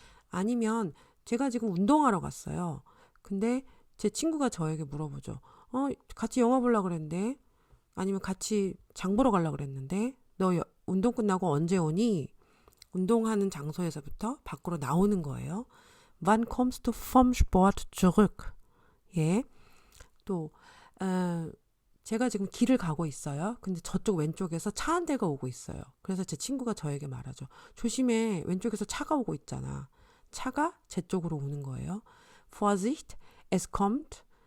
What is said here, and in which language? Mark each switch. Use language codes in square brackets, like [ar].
[ko] 아니면 제가 지금 운동하러 갔어요. 근데 제 친구가 저에게 물어보죠. 같이 영화 보려고 그랬는데 아니면 같이 장 보러 가려고 그랬는데 너 운동 끝나고 언제 오니? 운동하는 장소에서부터 밖으로 나오는 거예요. [de] Wann kommst du vom Sport zurück? [ko] 예. 또 제가 지금 길을 가고 있어요. 근데 저쪽 왼쪽에서 차 한 대가 오고 있어요. 그래서 제 친구가 저에게 말하죠. 조심해. 왼쪽에서 차가 오고 있잖아. 차가 제 쪽으로 오는 거예요. [de] Vorsicht, es kommt